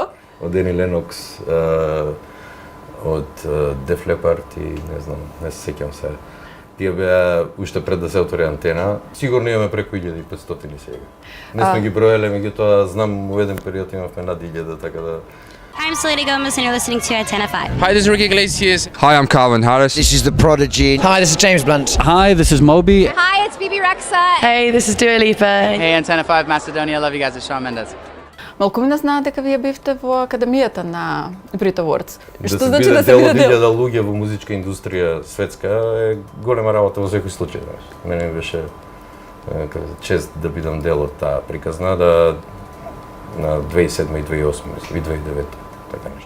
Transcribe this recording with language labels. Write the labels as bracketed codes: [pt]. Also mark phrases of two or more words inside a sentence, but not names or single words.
[mk] Од Ени Ленокс, од Def Leppard и не знам, не се сеќам се. Тие беа уште пред да се отвори Антена. Сигурно имаме преку 1500 сега. Не сме ги броеле, меѓутоа знам во еден период имавме над 1000, така да. [en] I'm Selena Gomez and you're listening to Antenna 5. Hi, this is Ricky Iglesias. Hi, I'm Calvin Harris. This is The Prodigy. Hi, this is James Blunt. Hi, this is Moby. Hi, it's Bibi Rexa. Hey, this is Dua Lipa. Hey, Antenna 5 Macedonia. Love you guys. It's Shawn Mendes. [mk] Малку не знаат дека вие бевте во академијата на Brit Awards. Да се биде дел од 1000 луѓе во музичка индустрија светска е голема работа во секој случај, знаеш. Мене ми беше чест да бидам дел од таа приказна на 2007 и 2008, мислам, и 2009, така нешто.